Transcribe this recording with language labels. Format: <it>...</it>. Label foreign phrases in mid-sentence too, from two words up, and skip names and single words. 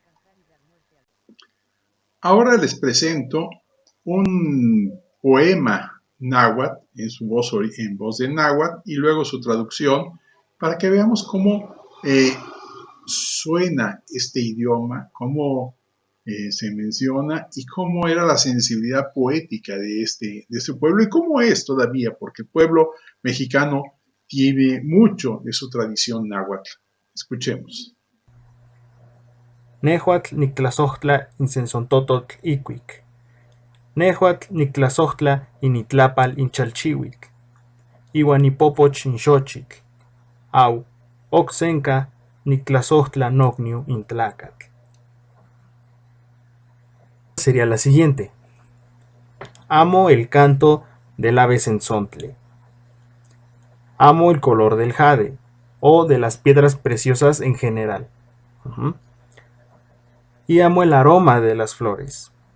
<es>Ahora les presento un poema náhuatl en voz de náhuatl y luego su traducción para que veamos cómo suena este idioma, cómo se menciona y cómo era la sensibilidad poética de este pueblo y cómo es todavía, porque el pueblo mexicano tiene mucho de su tradición náhuatl. Escuchemos.</es> <nah>Nehuatl nictlazohtla insensontototl icuic. Nehuatl nictlazohtla initlapal inchalchihuitl. Iuan ipopoch inxochitl. Au, oxenca nictlazohtla nocniu intlacatl.</nah> <es>Sería la siguiente. Amo el canto del ave sensontle. Amo el color del jade o de las piedras preciosas en general. Y amo el aroma de las flores.</es>